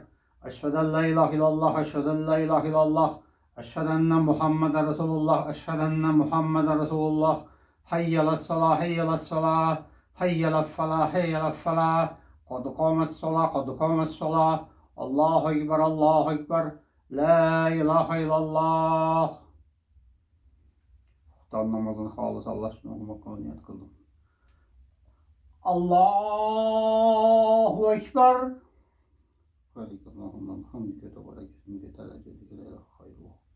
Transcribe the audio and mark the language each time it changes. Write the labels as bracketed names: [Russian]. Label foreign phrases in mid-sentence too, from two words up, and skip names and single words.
[Arabic] أشهد أن لا إله إلا الله أشهد أن لا إله إلا الله أشهد أن محمد رسول الله أشهد أن محمد رسول الله. حي على الصلاة حي على الصلاة حي على الفلاح حي على الفلاح. قد قامت الصلاة قد قامت الصلاة. الله أكبر الله أكبر. لا إله إلا الله. [Turkish] Muhtar namazını halis Allah için okumakla niyet kıldım. [Arabic] الله أكبر. اللهم حمدك تبارك اسمك تعالى جدك لا إله غيره.